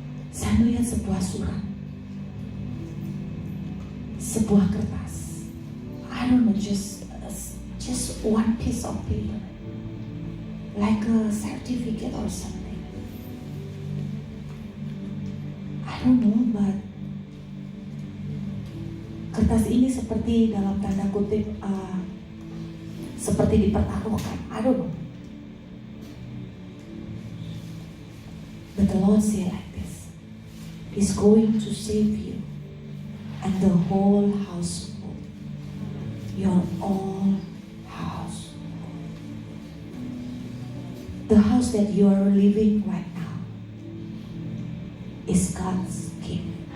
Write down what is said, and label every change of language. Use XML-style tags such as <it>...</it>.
<id>Saya melihat sebuah surat, sebuah kertas.</id> <en>I don't know, just one piece of paper, like a certificate or something. I don't know, but</en> <id>kertas ini seperti dalam tanda kutip seperti dipertaruhkan.</id> <en>I don't know. But the Lord say like this: He's going to save you and the whole household, your own house. The house that you are living right now is God's gift.</en>